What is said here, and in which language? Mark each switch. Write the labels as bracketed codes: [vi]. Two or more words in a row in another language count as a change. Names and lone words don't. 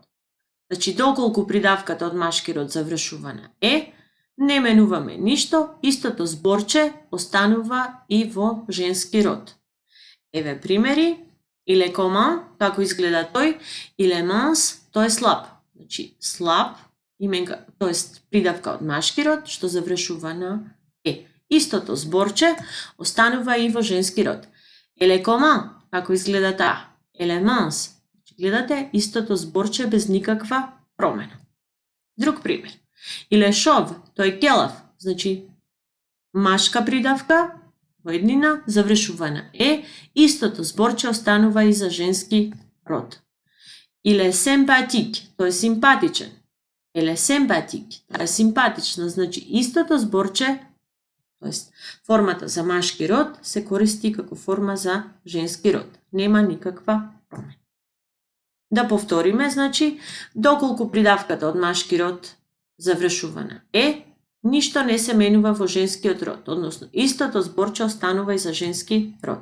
[mk] Значи доколку придавката од машки род завршува на е, не менуваме ништо, истото зборче останува и во женски род. Еве примери. [fr] Il est comment? [mk] Како изгледа тој? [fr] Il est mince, [mk] тој е слаб. Значи слаб, именка, тоест придавка од машки род, што завршува на е. Истото зборче останува и во женски род. [fr] Elle est comment? [mk] Како изгледа таа? [fr] Elle est mince. [mk] Значи, гледате, истото зборче без никаква промена. Друг пример. [fr] Il est chauve, [mk] тој е келав. Значи, машка придавка во еднина завршува на е, истото зборче останува и за женски род. [fr] Il est sympathique, [mk] тој е симпатичен. [fr] Elle est sympathique, [mk] тоа е симпатична, значи истото зборче, тоест формата за машки род се користи како форма за женски род. Нема никаква промена. Да повториме, значи, доколку придавката од машки род завршува на е, ништо не се менува во женскиот род, односно истото зборче останува и за женски род.